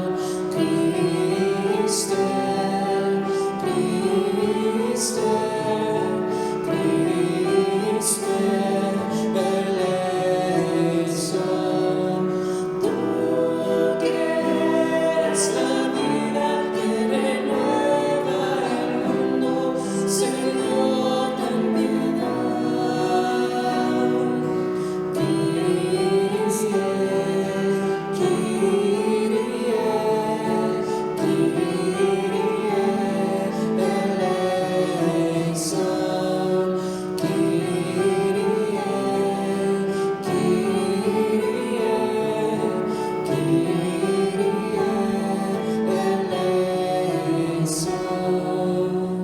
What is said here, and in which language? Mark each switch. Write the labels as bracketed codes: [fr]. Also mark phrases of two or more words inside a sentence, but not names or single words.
[el] Χριστέ, Χριστέ, Χριστέ ελέησον. [es] Tú que eres la vida que renueva el mundo, Señor, ten piedad. [el] Κύριε, Κύριε, Κύριε ελέησον. Κύριε, Κύριε, Κύριε ελέησον.